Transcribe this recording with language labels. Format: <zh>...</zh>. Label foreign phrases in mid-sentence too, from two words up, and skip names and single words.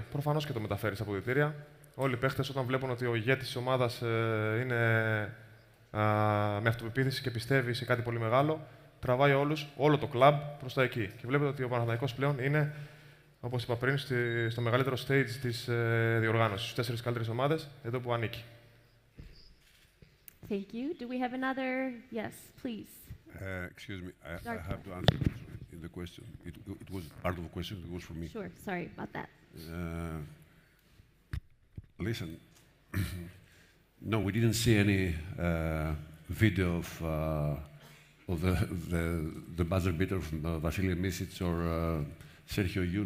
<el>Προφανώς και το μεταφέρει στα αποδυτήρια. Όλοι οι παίχτες όταν βλέπουν ότι ο ηγέτης της ομάδας είναι με αυτοπεποίθηση και πιστεύει σε κάτι πολύ μεγάλο, τραβάει όλο το κλαμπ προς τα εκεί. Και βλέπετε ότι ο Παναθηναϊκός πλέον είναι, όπως είπα πριν, στο μεγαλύτερο stage της διοργάνωσης, στις 4 καλύτερες ομάδες, εδώ που ανήκει.</el> <en>Thank you. Do we have another? Yes, please. Excuse me, I have to answer in the question. It was part of the question, it was for me. Sure, sorry about that. Listen, no, we didn't see any video of the buzzer beater from Vasilij Misic or Sergio Yul.</en>